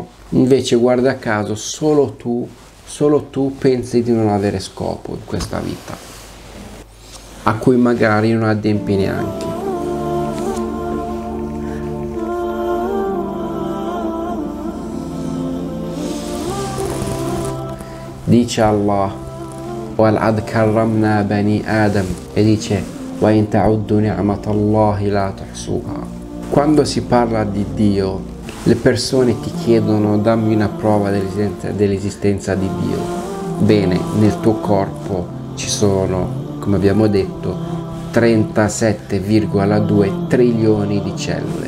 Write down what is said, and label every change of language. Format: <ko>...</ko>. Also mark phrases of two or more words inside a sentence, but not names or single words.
<it>Invece guarda caso solo tu pensi di non avere scopo in questa vita, a cui magari non adempi neanche.</it> <ar>Dice Allah: وَلَقَدْ كَرَّمْنَا بَنِي آدَمَ,</ar> <it>e dice:</it> <ar>وَإِن تَعُدُّوا نِعْمَةَ اللَّهِ لَا تُحْصُوهَا.</ar> <it>Quando si parla di Dio, le persone ti chiedono: dammi una prova dell'esistenza di Dio. Bene, nel tuo corpo ci sono, come abbiamo detto, 37,2 trilioni di cellule.</it>